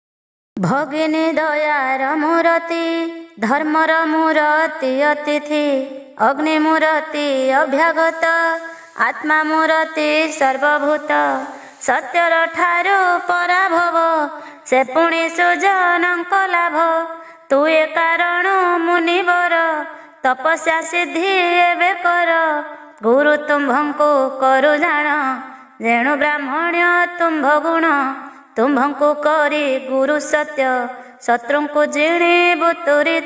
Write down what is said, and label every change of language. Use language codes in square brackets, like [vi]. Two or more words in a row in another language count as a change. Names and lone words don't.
[or] ଭଗିନୀ ଦୟାର ମୂର୍ତ୍ତି ଧର୍ମର ମୂର୍ତ୍ତି ଅତିଥି ଅଗ୍ନି ମୂର୍ତ୍ତି ଅଭ୍ୟାଗତ ଆତ୍ମା ମୂର୍ତ୍ତି ସର୍ବଭୂତ ସତ୍ୟର ଠାରୁ ପରାଭବ ସେ ପୁଣି ସୁଜନଙ୍କ ଲାଭ। ତୁଏ କାରଣ ମୁନିବର ତପସ୍ୟା ସିଦ୍ଧି ଏବେ କର। ଗୁରୁ ତୁମ୍ଭଙ୍କୁ କରୁ ଜାଣ ଯେଣୁ ବ୍ରାହ୍ମଣ୍ୟ ତୁମ୍ଭ ଗୁଣ। ତୁମ୍ଭଙ୍କୁ କରି ଗୁରୁ ସତ୍ୟ ଶତ୍ରୁଙ୍କୁ ଜିଣିବୁ ତୁରିତ।